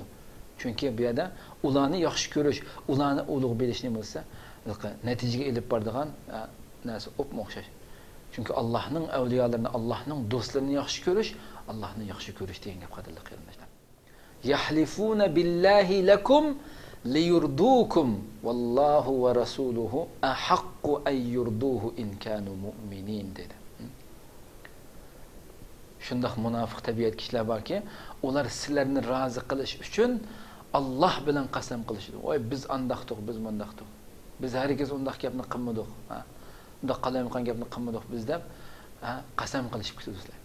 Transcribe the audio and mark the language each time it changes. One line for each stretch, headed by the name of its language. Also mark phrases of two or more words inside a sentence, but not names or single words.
Uzbek: Chunki bu yerda ularni yaxshi ko'rish, ularni ulug' bilishni bo'lsa, natijaga elib boradigan narsa o'xshash. Chunki Allohning avliyolarini, Allohning do'stlarini yaxshi ko'rish, Allohni yaxshi ko'rish degan gap qadrli qarindoshlar.
Arabic: يحلفون بالله لكم ليرضوكم والله ورسوله أحق أن يرضوه إن كانوا مؤمنين dedi.
Uzbek: Shundaq munofiq tabiat kishilar borki, ular sizlarni rozi qilish uchun Alloh bilan qasam qilishdi. Voy biz andaqdiq, biz mundaqdiq. Biz hargiz undaq gapni qilmadik. Undaq qalamayotgan gapni qilmadik biz deb qasam qilishib ketdilar.